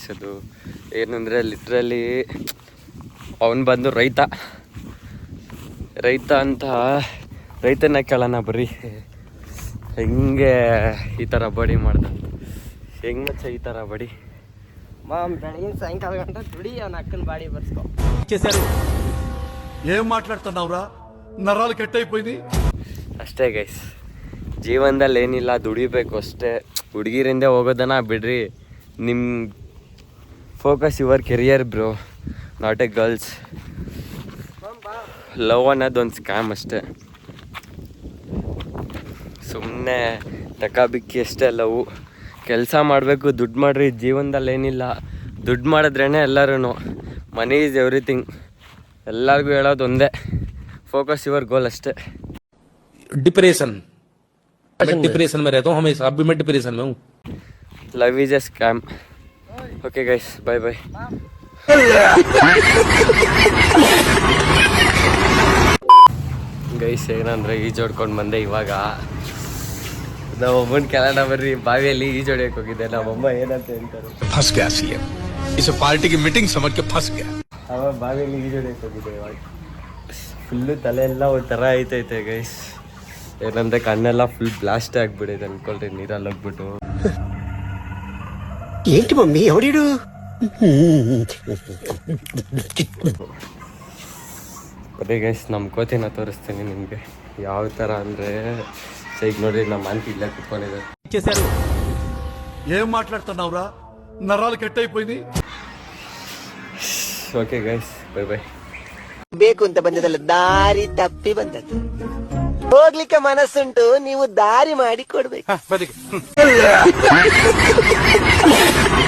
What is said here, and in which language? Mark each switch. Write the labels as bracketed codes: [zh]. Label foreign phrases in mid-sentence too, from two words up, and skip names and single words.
[kn] ಅದು ಏನಂದರೆ ಲಿಟ್ರಲಿ ಅವನು ಬಂದು ರೈತ ಅಂತ ರೈತನ ಕೇಳೋಣ ಬರ್ರಿ. ಹೆಂಗೆ ಈ ಥರ ಬಾಡಿ ಮಾಡ್ದ, ಹೆಂಗೆ ಮಚ್ಚ ಈ ಥರ ಬಾಡಿ? ಬೆಳಗಿನ ಸಾಯಂಕಾಲ ಗಂಟ ದುಡಿ ಅವ್ನ ಅಕ್ಕನ ಬಾಡಿ ಬರ್ಸ್ಕೊ. [te] ఏం మాట్లాడుతున్నావురా నరాలు కట్ అయిపోయింది. [kn] ಅಷ್ಟೇ ಗೈಸ್, ಜೀವನದಲ್ಲಿ ಏನಿಲ್ಲ, ದುಡಿಬೇಕು ಅಷ್ಟೇ. ಹುಡುಗಿರಿಂದ ಹೋಗೋದನ್ನ ಬಿಡ್ರಿ. ನಿಮ್ಮ [en] focus your career bro, not a girls. [kn] ಲವ್ ಅನ್ನೋದೊಂದು ಸ್ಕ್ಯಾಮ್ ಅಷ್ಟೇ. ಸುಮ್ಮನೆ ತಕಾಬಿಕ್ಕಿ ಅಷ್ಟೇ ಲವ್. ಕೆಲಸ ಮಾಡಬೇಕು, ದುಡ್ಡು ಮಾಡ್ರಿ. ಜೀವನದಲ್ಲಿ ಏನಿಲ್ಲ, ದುಡ್ಡು ಮಾಡಿದ್ರೇ ಎಲ್ಲರೂ. [en] money is everything. [kn] ಎಲ್ಲರಿಗೂ ಹೇಳೋದು ಒಂದೇ, [en] focus your goal [kn] ಅಷ್ಟೇ. [hi] डिप्रेशन, मैं डिप्रेशन में रहता हूँ हमेशा. अभी मैं डिप्रेशन में हूँ. [en] love is a scam. okay guys, bye bye. [kn] ಗೈಸ್ ಏನಂದರೆ ಈಜೋಡ್ಕೊಂಡು ಬಂದೆ ಇವಾಗ. ನಮ್ಮಮ್ಮನ ಕೆಳನ ಬರ್ರಿ, ಬಾವಿಯಲ್ಲಿ ಈಜೋಡಿಯಕ್ಕೆ ಹೋಗಿದ್ದೆ. ನಮ್ಮಮ್ಮ ಏನಂತ ಹೇಳ್ತಾರೆ, [hi] फंस गया सीएम, इसे पार्टी की मीटिंग समझ के फंस गया. [kn] ಅವ ಬಾವಿಯಲ್ಲಿ ಈಜೋಡಿಯಕ್ಕೆ ಹೋಗಿದ್ದೆ. ಇವಾಗ ಫುಲ್ಲು ತಲೆ ಎಲ್ಲ ಒಂಥರ ಐತೈತೆ ಗೈಸ್. ಏನಂದರೆ ಕಣ್ಣೆಲ್ಲ [en] full blast [kn] ಆಗಿಬಿಡೈತೆ ಅನ್ಕೊಳ್ರಿ ನೀರಲ್ಲಿ ಹೋಗ್ಬಿಟ್ಟು. [te] ఏంటి మమ్మీ ఎవడీడు [kn] ಅದೇ ಗೈಸ್, ನಮ್ಮ ಕೋತಿನ ತೋರಿಸ್ತೀನಿ ನಿಮಗೆ ಯಾವ ಥರ ಅಂದರೆ. ಈಗ ನೋಡ್ರಿ, ನಮ್ಮ ಆಂಟಿ ಇಲ್ಲೇ ಕುತ್ಕೊಂಡಿದ್ದಾರೆ. [te] ఏం మాట్లాడుతున్నావురా నరాలు కట్ అయిపోయింది. [en] okay guys, bye bye. [kn] ಬೇಕು ಅಂತ ಬಂದದಲ್ಲ, ದಾರಿ ತಪ್ಪಿ ಬಂದದ್ದು. ಹೋಗ್ಲಿಕ್ಕೆ ಮನಸ್ಸುಂಟು, ನೀವು ದಾರಿ ಮಾಡಿ ಕೊಡ್ಬೇಕು.